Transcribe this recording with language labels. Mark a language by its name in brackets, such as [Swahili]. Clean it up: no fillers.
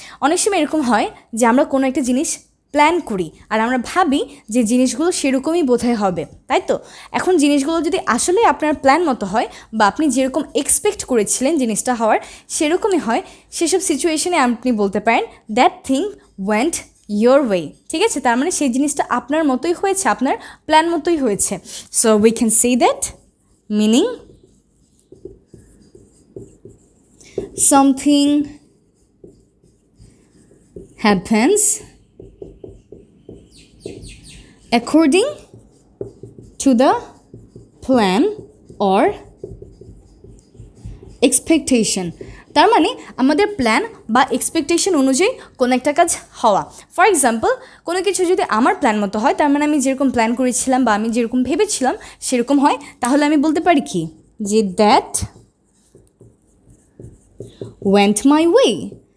[Bangla] অনেক সময় এরকম হয় যে আমরা কোনো একটা জিনিস প্ল্যান করি আর আমরা ভাবি যে জিনিসগুলো সেরকমই বোধহয় হবে, তাই তো? এখন জিনিসগুলো যদি আসলে আপনার প্ল্যান মতো হয় বা আপনি যেরকম এক্সপেক্ট করেছিলেন জিনিসটা হওয়ার সেরকমই হয়, সেসব সিচুয়েশনে আপনি বলতে পারেন [English] That thing went your way. [Bangla] ঠিক আছে, তার মানে সেই জিনিসটা আপনার মতোই হয়েছে, আপনার প্ল্যান মতোই হয়েছে। [English] So we can say that, meaning something happens according to the plan or expectation. [Bangla] তার মানে আমাদের প্ল্যান বা এক্সপেকটেশন অনুযায়ী কোনো একটা কাজ হওয়া। [English] for example, [Bangla] কোনো কিছু যদি আমার প্ল্যান মতো হয়, তার মানে আমি যেরকম প্ল্যান করেছিলাম বা আমি যেরকম ভেবেছিলাম সেরকম হয়, তাহলে আমি বলতে পারি কি যে [English] That went my way.